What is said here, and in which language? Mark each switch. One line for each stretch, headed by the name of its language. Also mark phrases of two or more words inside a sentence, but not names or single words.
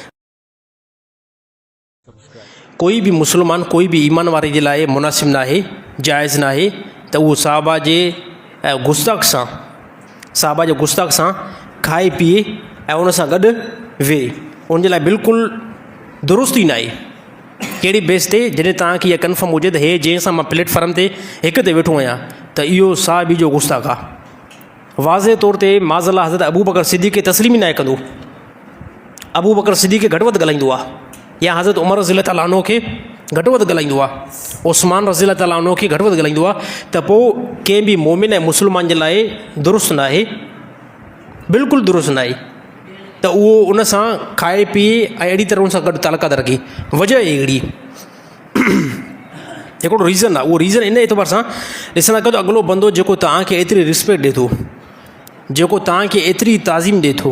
Sindhi: कोई बि मुस्लमान, कोई बि ईमान वारे जे लाइ मुनासिब न आहे, जाइज़ न आहे त उहो साहबा जे गुस्ताख़ सां खाए पीए ऐं उन सां गॾु वेहे, उनजे लाइ बिल्कुलु दुरुस्त ई न आहे। कहिड़ी बेस ते? जॾहिं तव्हांखे इहा कन्फर्म हुजे त हे जंहिंसां मां प्लेटफॉर्म ते हिक ते वेठो आहियां, त इहो साहबी जो गुस्ताख़ आहे। वाज़े तौर ते माज़अल्लाह हज़रत अबू बकर सिद्दीक़ खे तस्लीम ई न कंदो, अबू बकर सिद्दीक़ खे घटि वधि ॻाल्हाईंदो आहे, या हज़रत उमर
Arabic: رضي الله تعالى عنه
Sindhi: खे घटि वधि ॻाल्हाईंदो आहे, उस्मान
Arabic: رضي الله تعالى عنه
Sindhi: खे घटि वधि ॻाल्हाईंदो आहे, त पोइ कंहिं बि मोमिन ऐं मुस्लमान जे लाइ दुरुस्त न आहे, बिल्कुलु दुरुस्त न आहे त उहो उन सां खाए पीए ऐं अहिड़ी तरह उन सां गॾु तालुकात रखे। वजह अहिड़ी हिकिड़ो रीज़न आहे, उहो रीज़न इन एतबार सां ॾिसंदा कयो त अॻिलो बंदो जेको तव्हांखे एतिरी रिस्पेक्ट ॾिए थो, जेको तव्हांखे एतिरी ताज़ीम ॾिए थो।